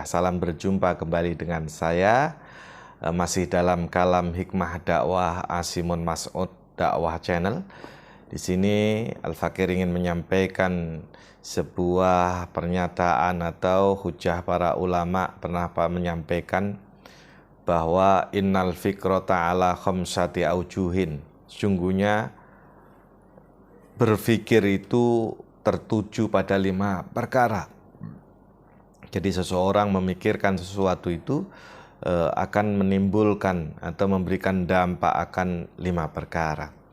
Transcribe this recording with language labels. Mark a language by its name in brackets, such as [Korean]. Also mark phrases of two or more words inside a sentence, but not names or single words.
[Indonesian] Salam berjumpa kembali dengan saya masih dalam kalam hikmah dakwah Asimun Mas'ud Dakwah Channel. Di sini Al-Fakir ingin menyampaikan sebuah pernyataan atau hujah para ulama pernah menyampaikan bahwa [Arabic] إن الفكرة على خمسة أوجه. [Indonesian] Sungguhnya berpikir itu tertuju pada 5 perkara. Jadi seseorang memikirkan sesuatu itu akan menimbulkan atau memberikan dampak akan 5 perkara.